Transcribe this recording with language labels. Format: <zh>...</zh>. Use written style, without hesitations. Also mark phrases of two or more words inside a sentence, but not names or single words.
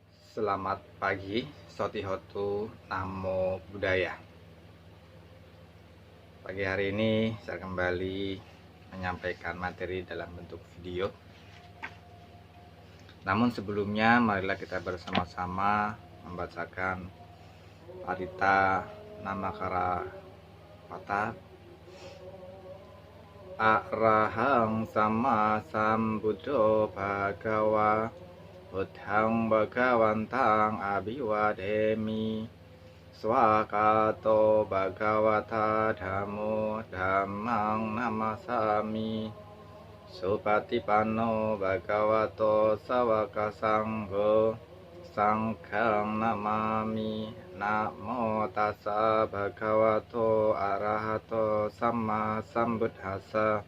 <id>Selamat pagi,</id> <pi>Sotihotu Namo Buddhaya.</pi> <id>Pagi hari ini saya kembali menyampaikan materi dalam bentuk video. Namun sebelumnya marilah kita bersama-sama membacakan Parita Namakara Pata</id> <pi>Arahang Sama Sambuddho Bhagawa Buddhang Bhagawantang Abhiwademi Swakato Bhagavata Dhammo Dhammang Namasami Supatipanno Bhagavato Sawaka Sangho Sanghang Namami Namo Tassa Bhagavato Arahato Samma Sambuddhassa</pi>